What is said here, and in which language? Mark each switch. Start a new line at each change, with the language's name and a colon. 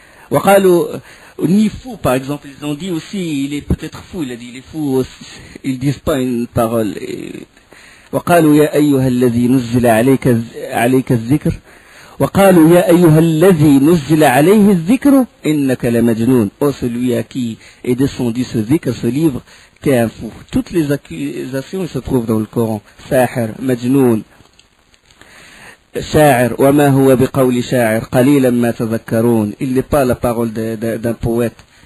Arabic: وقالوا
French: ni fou, par exemple, ils ont dit aussi, il est peut-être fou, il a dit, il est fou aussi. Ils disent pas une parole.
Arabic: وقالوا يا أيها الذي نزل عليك الذكر وقالوا يا أيها الذي نزل عليه الذكر إنك لمجنون.
French: Oh, celui à qui est descendu ce dhikr, ce livre, t'es un fou. Toutes les accusations se trouvent dans le Coran. Sahir, Majnoun, Sha'ir,
Arabic: wa ma huwa biqawli sha'ir, qalilan ma tadhakkaroun.
French: Il n'est pas la parole d'un poète.